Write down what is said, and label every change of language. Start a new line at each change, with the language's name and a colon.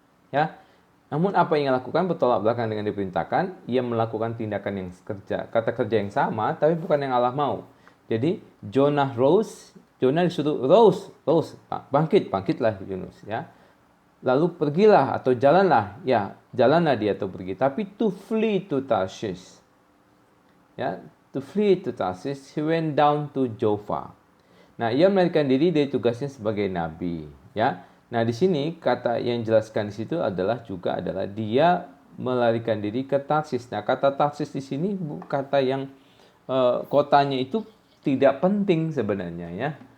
Indonesian: Ya. Namun apa yang ia lakukan bertolak belakang dengan diperintahkan, ia melakukan tindakan yang kata kerja yang sama, tapi bukan yang Allah mau. Jadi
English: Jonah rose,
Indonesian: Jonah disuruh rose, bangkitlah Yunus ya. Lalu pergilah atau jalanlah, ya jalanlah dia atau pergi.
English: Tapi to flee to Tarshish, ya to flee to Tarshish, he went down to Joppa.
Indonesian: Nah, ia melarikan diri dari tugasnya sebagai nabi, ya. Nah, di sini kata yang jelaskan di situ adalah dia melarikan diri ke Tarsis. Nah, kata Tarsis di sini kata yang kotanya itu tidak penting sebenarnya ya.